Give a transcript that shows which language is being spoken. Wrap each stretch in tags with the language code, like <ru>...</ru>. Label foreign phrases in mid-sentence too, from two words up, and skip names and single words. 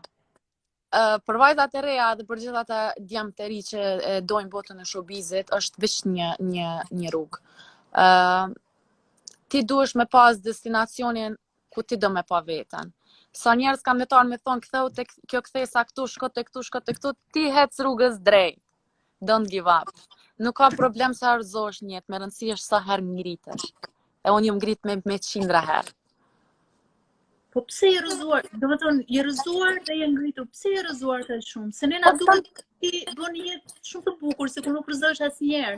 <sq>Për vajzat e reja dhe për gjithë ata djemtë të ri që dojnë botën e showbizit, është vetëm një rrugë. Ti duhesh me pas destinacionin ku ti do me pa veten. Sa njerëz kanë metar me thonë ktheu tek kjo kthesa këtu, shko tek këtu, ti hec rrugës drejt.</sq> <en>Don't give up.</en> <sq>Nuk ka problem sa arzosh një jetë, me rëndësi është sa herë ngritesh. E unë jam ngrit me 100 herë. Po pse je rrëzuar? Do të thonë, je rrëzuar dhe je ngritur. Pse je rrëzuar kaq shumë? Se ne na Po duket ti bën një jetë shumë të bukur, se kur nuk rrëzohesh asnjëherë.</sq>